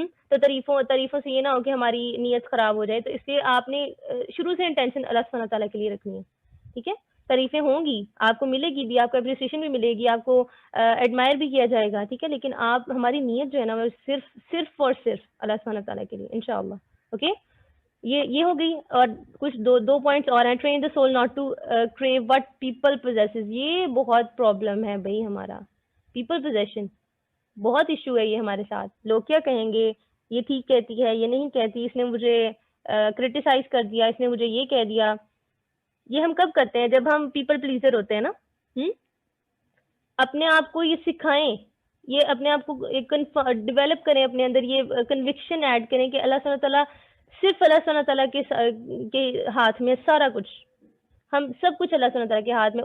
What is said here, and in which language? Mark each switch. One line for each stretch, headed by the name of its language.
Urdu: تو تعریفوں سے یہ نہ ہو کہ ہماری نیت خراب ہو جائے. تو اس لیے آپ نے شروع سے انٹینشن اللہ سبحانہ تعالیٰ کے لیے رکھنی ہے. ٹھیک ہے. تعریفیں ہوں گی، آپ کو ملے گی بھی، آپ کو اپریسیشن بھی ملے گی، آپ کو ایڈمائر بھی کیا جائے گا. ٹھیک ہے. لیکن آپ ہماری نیت جو ہے نا وہ صرف اور صرف اللہ سبحانہ تعالیٰ کے لیے انشاءاللہ. اوکے یہ ہو گئی. اور کچھ دو پوائنٹس اور ہیں.
English: Train the soul not to crave what people possesses.
Urdu: یہ بہت پرابلم ہے بھائی ہمارا. پیپل پوزیشن بہت ایشو ہے یہ ہمارے ساتھ. لوگ کیا کہیں گے، یہ ٹھیک کہتی ہے، یہ نہیں کہتی، اس نے مجھے کرٹیسائز کر دیا، اس نے مجھے یہ کہہ دیا. یہ ہم کب کرتے ہیں؟ جب ہم پیپل پلیزر ہوتے ہیں نا. اپنے آپ کو یہ سکھائیں، یہ اپنے آپ کو ڈیولپ کریں، اپنے اندر یہ کنوکشن ایڈ کریں کہ اللہ سبحانہ تعالیٰ، صرف اللہ سبحانہ تعالیٰ کے ہاتھ میں سارا کچھ، ہم سب کچھ اللہ سبحانہ تعالیٰ کے ہاتھ میں.